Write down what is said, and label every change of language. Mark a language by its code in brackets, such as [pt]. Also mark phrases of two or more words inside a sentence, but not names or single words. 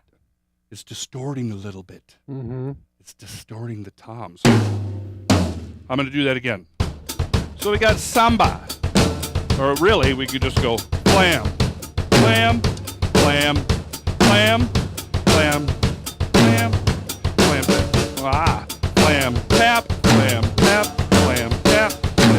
[en] It's distorting a little bit. Mm-hmm. It's distorting the toms. I'm going to do that again. So we got samba. Or really, we could just go flam, flam, flam, flam, flam, flam, flam, flam. Ah, flam, tap, flam, tap, flam, tap, flam.